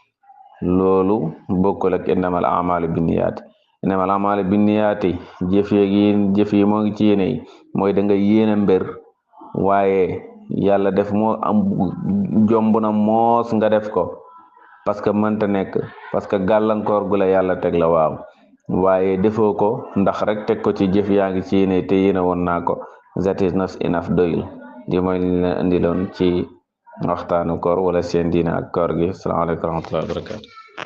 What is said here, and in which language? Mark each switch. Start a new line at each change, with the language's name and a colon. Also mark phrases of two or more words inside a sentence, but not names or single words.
Wolof: loolu bokkul ak
Arabic: إنما الأعمال بالنيات إنما الأعمال بالنيات
Wolof: jëf yi moo ngi ci yéene yi mooy da nga yéene mbir waaye yàlla def moo am jomb na moos nga def ko
French: parce que
Wolof: mënta nekk
French: parce que
Wolof: gàllankoor gu la yàlla teg la waaw waaye defoo ko ndax rek teg ko ci jëf yaa ngi ci yéene te yéene woon naa ko
English: that is not enough
Wolof: doyul di mooy li la indiloon ci waxtaanu koor wala seen diine ak koor gi
Arabic: السلام عليكم ورحمة الله وبركاته